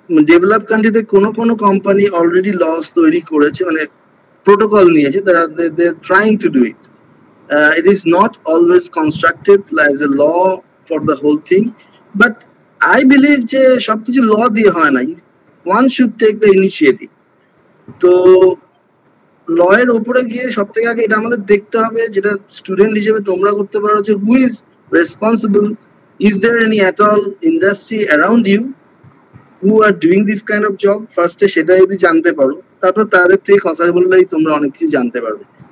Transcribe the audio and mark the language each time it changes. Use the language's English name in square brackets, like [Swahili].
[Bangla] Develop কান্ট্রিতে কোনো company already loss তৈরি করেছে, মানে protocol নিয়েছে, [English] they're trying to do it. It is not always constructed as a law for the whole thing, but I believe [Bangla] যে সবকিছু ল দিয়ে হয় না, [English] one should take the initiative. [Bangla] তো ল এর উপরে গিয়ে সব থেকে আগে এটা আমাদের দেখতে হবে, যেটা স্টুডেন্ট হিসেবে তোমরা করতে পারো, যে [English] who is responsible, is there any at all industry around you who are doing this kind of job? [Bangla] ফার্স্টে সেটা যদি জানতে পারো, তারপর তাদের থেকে কথা বললেই তোমরা অনেক কিছু জানতে পারবে।